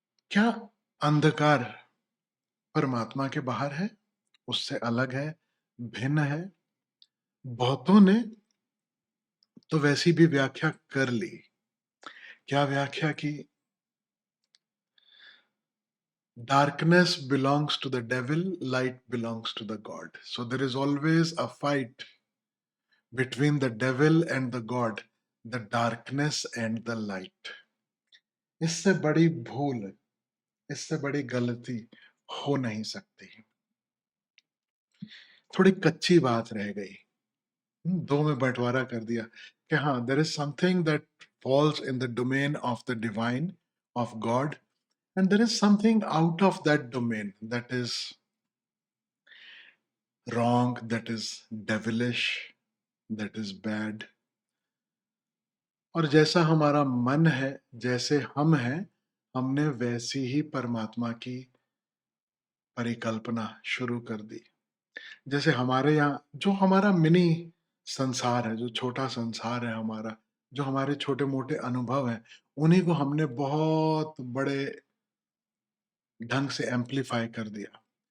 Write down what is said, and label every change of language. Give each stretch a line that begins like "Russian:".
Hindi: क्या अंधकार परमात्मा के बाहर है? उससे अलग है, भिन्न है? बहुतों ने तो वैसी भी व्याख्या कर ली। क्या व्याख्या की?
English: Darkness belongs to the devil, light belongs to the God. So there is always a fight between the devil and the God, the darkness and the light.
Hindi: इससे बड़ी भूल, इससे बड़ी गलती हो नहीं सकती। थोड़ी कच्ची बात रह गई, दो में बंटवारा कर दिया कि हाँ,
English: there is something that falls in the domain of the divine, of God, and there is something out of that domain that is wrong, that is devilish, that is bad.
Hindi: और जैसा हमारा मन है, जैसे हम हैं, हमने वैसी ही परमात्मा की परिकल्पना शुरू कर दी। जैसे हमारे यहाँ जो हमारा मिनी संसार है, जो छोटा संसार है हमारा, जो हमारे छोटे-मोटे अनुभव हैं, उन्हीं को हमने बहुत बड़े ढंग से एम्प्लीफाई कर दिया।